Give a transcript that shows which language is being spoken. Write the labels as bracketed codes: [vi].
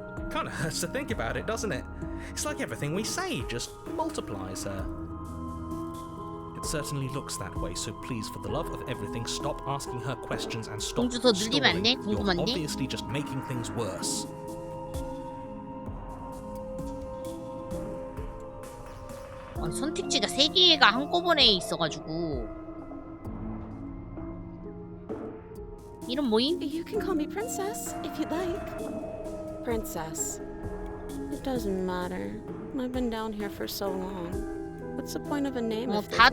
[en] Kind of hurts to think about it, doesn't it? It's like everything we say just multiplies her. It certainly looks that way, so please, for the love of everything, stop asking her questions and stop [ko] 공주 더 늘리면 안 돼? [en] stalling. You're [ko] 궁금한데? [en] obviously just making things worse. [ko] 아니, 선택지가 3개가 한꺼번에 있어가지고 이름 뭐임? [en] You can call me Princess if you'd like. Princess. It doesn't matter. I've been down here for so long. What's the point of a name if there's no one